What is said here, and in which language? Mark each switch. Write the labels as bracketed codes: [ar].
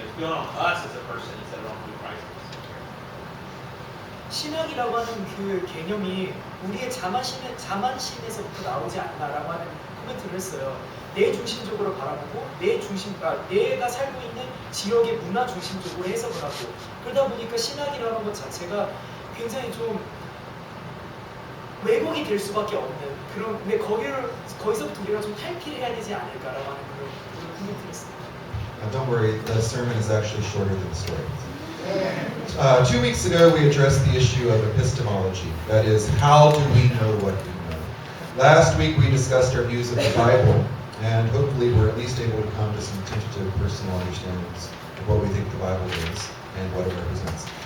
[en] It's built on us as a person instead of on who Christ is. [ko] 신학이라고 하는 그 개념이 우리의 자만심에서부터 나오지 않나라고 하는 코멘트를 했어요. 내 중심적으로 바라보고 내가 살고 있는 지역의 문화 중심적으로 해석을 하고 그러다 보니까 신학이라는 것 자체가 굉장히 좀 왜곡이 될 수밖에 없는 그런 근데 거기서부터 우리가 좀 탈피를 해야 되지 않을까라고 하는 그런 코멘트를 했습니다. [en] Don't worry, the sermon is actually shorter than the story. 2 weeks ago, we addressed the issue of epistemology. That is, how do we know what we know? Last week, we discussed our views of the Bible, and hopefully we're at least able to come to some tentative personal understandings of what we think the Bible is and what it represents.